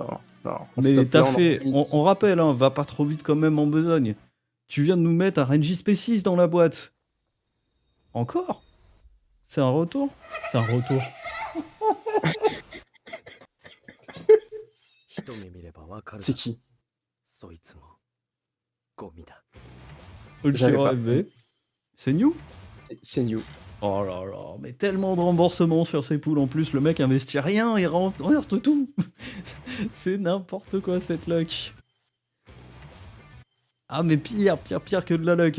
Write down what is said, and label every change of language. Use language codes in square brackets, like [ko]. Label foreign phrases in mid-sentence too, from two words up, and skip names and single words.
[fr] Mais Stop, t'as là, fait, on rappelle, hein, va pas trop vite quand même en besogne. Tu viens de nous mettre un Renji Sp6 dans la boîte. Encore? C'est un retour? C'est un retour. [ja] わかる [fr] C'est qui? [ja] そいつもゴミだ。 [fr] Ok, J'avais pas. rêvé. C'est New? C'est New. Oh là là, mais tellement de remboursements sur ces poules. En plus, le mec investit rien, il rentre tout. C'est n'importe quoi cette luck. Ah, mais pire que de la luck.